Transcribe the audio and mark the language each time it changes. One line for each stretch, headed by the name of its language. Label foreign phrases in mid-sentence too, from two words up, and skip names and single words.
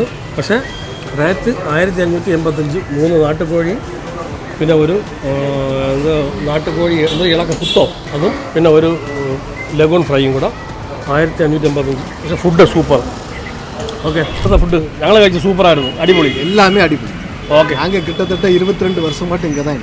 Malayalam: പക്ഷേ റേറ്റ് 1585, 3 നാട്ടുകോഴി, പിന്നെ ഒരു നാട്ടുകോഴി ഇളക്ക കുത്തോ അതും, പിന്നെ ഒരു ലഗൂൺ ഫ്രൈയും കൂടെ 1585. പക്ഷേ ഫുഡ് സൂപ്പർ. ഓക്കെ, ഇപ്പോഴത്തെ ഫുഡ് ഞങ്ങൾ കഴിച്ച് സൂപ്പറായിരുന്നു, അടിപൊളി,
Tamil: எல்லாமே அடிப்பொலி.
Malayalam: ഓക്കെ,
Tamil: நாங்கள் கிட்டத்தட்ட 22 வருஷமாட்டு இங்கே தான்.